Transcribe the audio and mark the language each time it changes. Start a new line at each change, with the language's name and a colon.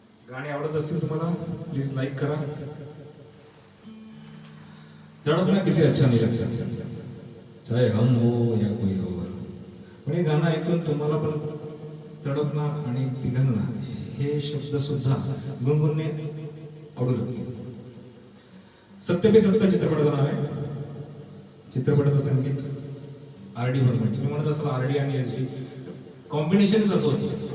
Marathi: गाणे आवडत असतील तुम्हाला प्लीज लाईक करा.
Hindi: तड़पना किसे अच्छा नहीं लगता चाहे हम हो या कोई और.
Marathi: पण हे गाणं ऐकून तुम्हाला पण तडपना आणि पिघलना हे शब्द सुद्धा गुणगुणणे आवडू लागतील. सत्य पे सत्य चित्रपटाचं नाव आहे. चित्रपटाचं संगीत आर डी बर्मन. तुम्ही म्हणत असाल आर डी आणि एस डी कॉम्बिनेशनच असं होतं.